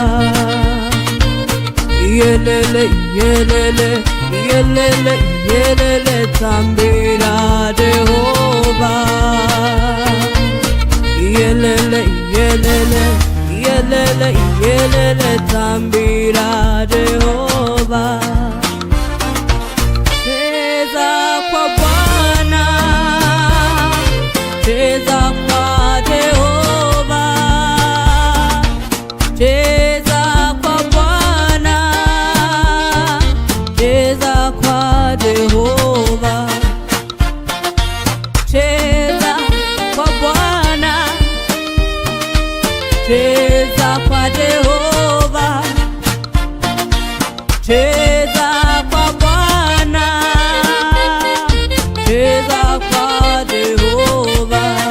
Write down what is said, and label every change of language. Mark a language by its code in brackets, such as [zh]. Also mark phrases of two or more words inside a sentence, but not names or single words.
[sn] Yelele, yelele, yelele, yelele, tambira Jehova. Yelele, yelele, yelele, yelele, tambira Jehova. [sw] Cheza kwa Bwana, cheza kwa Jehova, cheza kwa Bwana, cheza kwa Jehova, cheza kwa Bwana, cheza kwa Jehova, cheza kwa Bwana, cheza kwa Jehova.